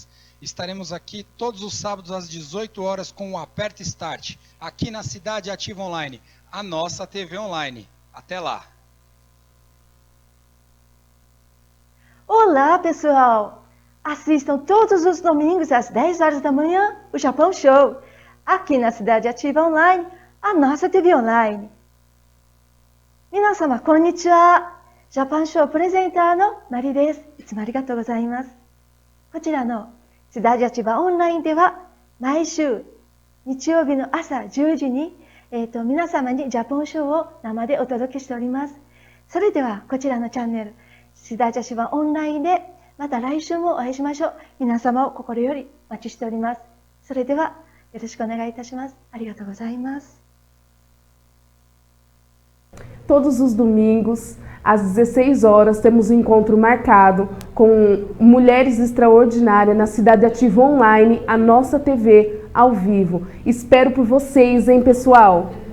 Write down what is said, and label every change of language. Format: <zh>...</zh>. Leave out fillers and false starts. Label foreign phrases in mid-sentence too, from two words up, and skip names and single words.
<pt>Estaremos aqui todos os sábados às 18 horas com o Aperta Start, aqui na Cidade Ativa Online, a nossa TV Online. Até lá! Olá, pessoal! Assistam todos os domingos às 10 horas da manhã o Japão Show. aqui na Cidade Ativa Online, a nossa TV Online.</pt> <ja>皆様、こんにちは。ジャパンショープレゼンターのマリです。いつもありがとうございます。こちらの Cidade Ativa オンラインでは、毎週日曜日の朝10時に、皆様にジャパンショーを生でお届けしております。それでは、こちらのチャンネル、Cidade Ativa オンラインで、また来週もお会いしましょう。皆様を心よりお待ちしております。それでは、よろしくお願いいたします。ありがとうございます。</ja> <pt>Todos os domingos, às 16 horas, temos um encontro marcado com Mulheres Extraordinárias na Cidade Ativa Online, a nossa TV ao vivo. Espero por vocês, hein, pessoal?</pt>